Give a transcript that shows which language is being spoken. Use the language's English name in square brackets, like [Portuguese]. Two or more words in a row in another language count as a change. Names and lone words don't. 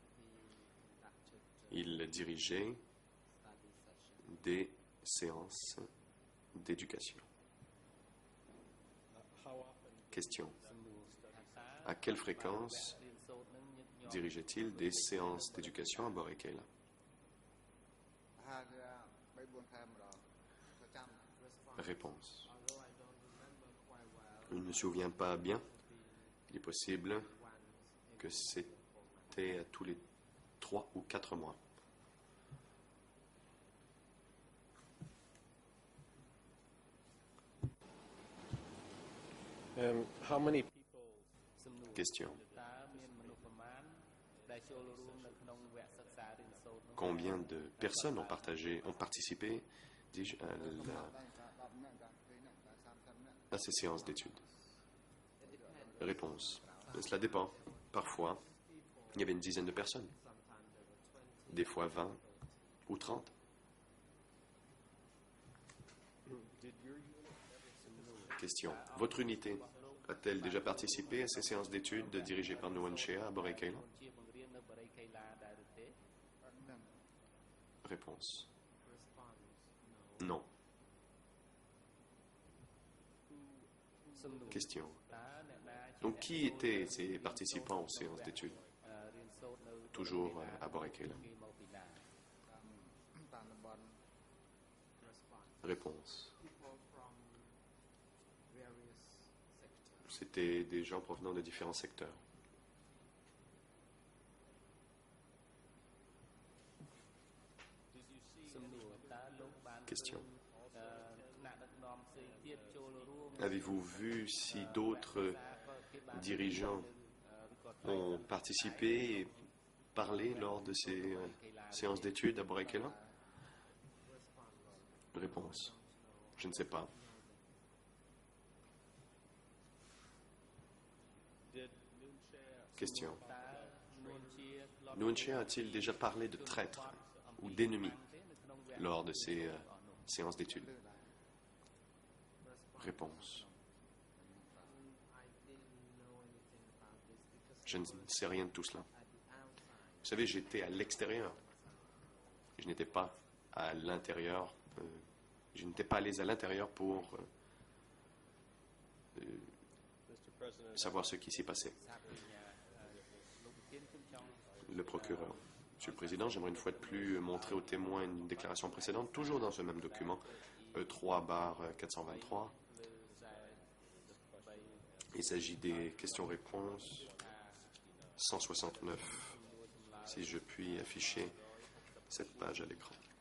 [French] Il dirigeait des séances d'éducation. Question. À quelle fréquence dirigeait-il des séances d'éducation à Boré Kéla? [Khmer] ប្រហែលជា3-4 ខែម្ដងប្រចាំ [French] Réponse. Je ne me souviens pas bien. Il est possible que c'était à tous les 3 ou 4 mois. [English] How many people [Khmer] សំណួរ [French] Question. [Khmer] តើមានមនុស្សប្រមាណដែលចូលរួមនៅក្នុងវគ្គសិក្សារៀនសូត្រនោះ [French] Combien de personnes ont participé dis-je, à [Khmer] 10 នាក់20នាក់30នាក់ [French] à ces séances d'études? Réponse. Cela dépend. Parfois, il y avait une dizaine de personnes. Des fois 20 ou 30. Question. Votre unité a-t-elle déjà participé à ces séances d'études dirigées par Nguyen Shea à Boré Kéla? [Khmer] ជាបង្រៀននៅបរិយាកាសដែរឬទេ អត់ដឹង [French] Réponse. Non. [Khmer] សំណួរ [French] Question. [Khmer] តើអ្នកណាជា [French] Donc qui étaient ces participants aux séances d'études? [Khmer] រៀនសូត្រនៅ [French] Toujours à Boré Kéla. [Khmer] គេមកពីណា តាមតំបន់ [French] Réponse. C'était des gens provenant de différents secteurs. [Khmer] សំណួរតើលោកបាន [French] Question. [Khmer] ថ្នាក់ដឹកនាំផ្សេងទៀតចូលរួម [French] Avez-vous vu si d'autres dirigeants ont participé et parlé lors de ces séances d'études à Boré Kéla? Réponse. Je ne sais pas. [English] did Noon Shea [French] Question. [Khmer] តើនួនជាធ្លាប់ [French] Nguyen Shea a-t-il déjà parlé de traîtres ou d'ennemis [Khmer] ទេនៅក្នុងវគ្គ [French] lors de ces séances d'études? Réponse. Je ne sais rien de tout cela. Vous savez, j'étais à l'extérieur. Je n'étais pas à l'intérieur. Je n'étais pas allé à l'intérieur pour [English] Mr. President [French] savoir ce qui s'y passait. [Khmer] លោកប្រធានខ្ញុំចង់ [French] Le procureur. Monsieur le Président, j'aimerais une fois de plus montrer aux témoins une déclaration précédente, toujours dans ce même document, E3/423. Il s'agit des questions-réponses 169. Si je puis afficher cette page à l'écran.